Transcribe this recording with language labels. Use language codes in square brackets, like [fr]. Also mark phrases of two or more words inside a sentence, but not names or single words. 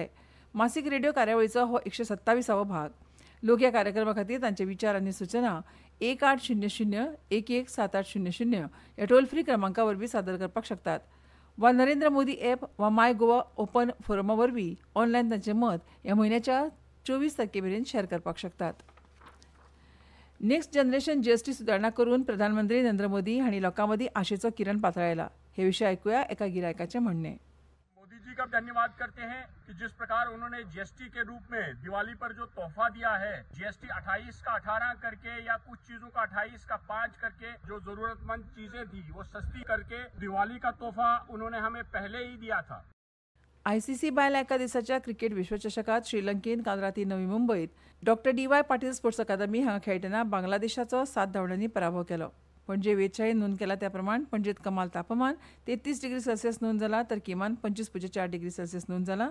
[kok] मासीक रेडिओ कार्यावळीचो हो 127वो भाग. लोक ह्या कार्यक्रमा खातीर तांचे विचार आनी सुचना 1800-117800 ह्या [en] toll free [kok] क्रमांका वरवीं सादर करपाक शकतात वा नरेंद्र मोदी ॲप वा माय गोवा ओपन फोरमा वरवीं ऑनलायन तांचें मत ह्या म्हयन्याच्या 24 तारखे मेरेन शेअर करपाक शकतात. [en] next generation [kok] GST सुदारणा करून प्रधानमंत्री नरेंद्र मोदी हांणी लोकां मदीं आशेचो किरण पातळायला. हे विशीं आयकुया एका गिरायकाचें म्हणणें. [hi] मोदी जी का धन्यवाद करते हैं कि जिस प्रकार उन्होंने GST के रूप में दिवाली पर जो तोहफा दिया है, GST 28 का 18 करके या कुछ चीजों का 28 का 5 करके जो जरूरतमंद चीजें थी वो सस्ती करके दिवाली का तोहफा उन्होंने हमें पहले ही दिया था. [kok] ICC बायला एका दिसाच्या क्रिकेट विश्वचषकात श्रीलंकेन काल राती नवी मुंबईत डॉ. DY पाटील स्पोर्ट्स अकादमी हांगा खेळटना बांगलादेशाचो 7 धांवड्यांनी पराभव केलो. पणजे वेधशाळेन नोंद केला त्या प्रमाण पणजेत कमाल तापमान 33 [en] degree Celsius [kok] नोंद जाला तर किमान 25.4 [en] degree Celsius [kok] नोंद जाला.